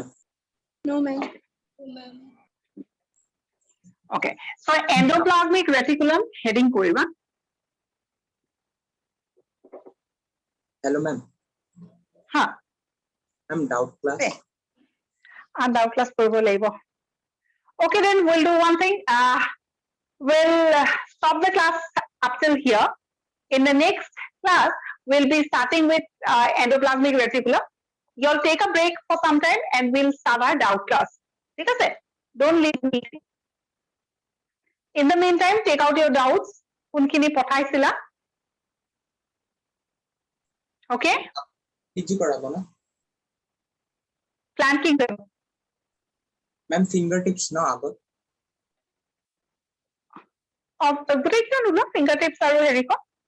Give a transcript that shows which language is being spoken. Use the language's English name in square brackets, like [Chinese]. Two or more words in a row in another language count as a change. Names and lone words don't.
[English] No, ma'am. Okay. So endoplasmic reticulum heading কৰিবা. Hello, ma'am. Ha. I'm doubt class. Okay. Doubt class [Assamese] কৰিব লাগিব. [English] Okay, then we'll do one thing. We'll stop the class up till here. In the next class, we'll be starting with endoplasmic reticulum. You'll take a break for some time and we'll start our doubt class. [Assamese] ঠিক আছে? [English] Don't leave me. In the meantime, take out your doubts. [Assamese] কোনখিনি পঠাইছিলা? Okay? PG কৰাব না? [English] Planting them. Ma'am, fingertips no আগত. [Assamese] গোটেইকেইটা নোলোৱা, fingertips আৰু হেৰি ক